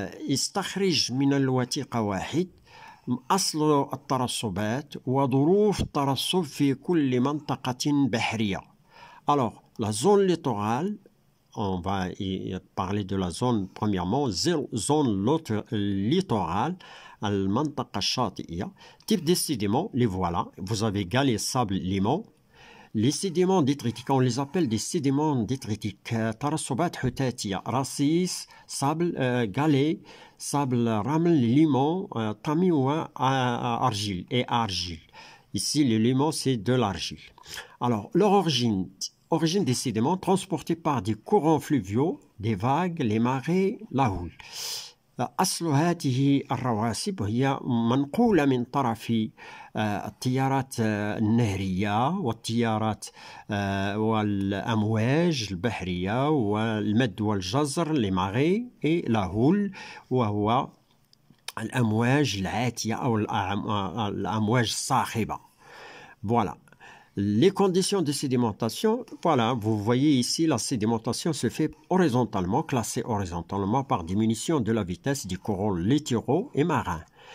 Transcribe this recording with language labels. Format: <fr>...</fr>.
<ar>استخرج من الوثيقة 1 أصل الترسبات وظروف الترسب في كل منطقة بحرية.</ar> <fr>Alors, la zone littorale, on va parler de la zone premièrement, zone littorale,</fr> <ar>المنطقة الشاطئية.</ar> <fr>Type de sédiments, les voilà. Vous avez galets, sable, limon. Les sédiments détritiques, on les appelle des sédiments détritiques.</fr> <ar>ترسبات حتاتية,</ar> <fr>رصيص, sable, galets, sable, ramel, limon, tami ou argile et argile. Ici, le limon, c'est de l'argile. Alors, leur origine des sédiments transportés par des courants fluviaux, des vagues, les marées, la houle.</fr> <ar>أصل هذه الرواسب هي منقولة من طرف التيارات النهرية والتيارات والأمواج البحرية والمد والجزر</ar> <fr>les marées et la houle</fr> <ar>وهو الأمواج العاتية أو الأمواج الصاخبة.</ar> <fr>Voilà. Les conditions de sédimentation, voilà, vous voyez ici, la sédimentation se fait horizontalement, classée horizontalement par diminution de la vitesse des courants littoraux et marins.</fr>